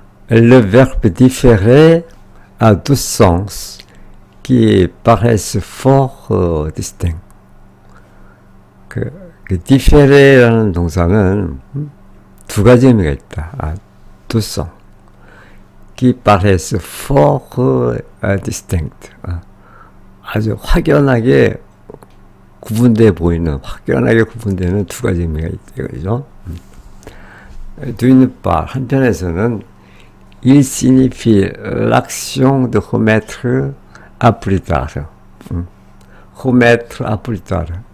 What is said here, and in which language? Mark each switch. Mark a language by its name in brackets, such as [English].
[French] Le verbe différer a deux sens qui paraissent fort distincts. [Korean] 그 différer라는 동사는 두 가지 의미가 있다. [French] deux sens qui paraissent fort distincts. [Korean] 아주 확연하게 구분돼 보이는, 확연하게 구분되는 두 가지 의미가 있다, 그죠? [French] d'une part, [Korean] 한편에서는 [French] il signifie l'action de remettre à plus tard. remettre à plus tard.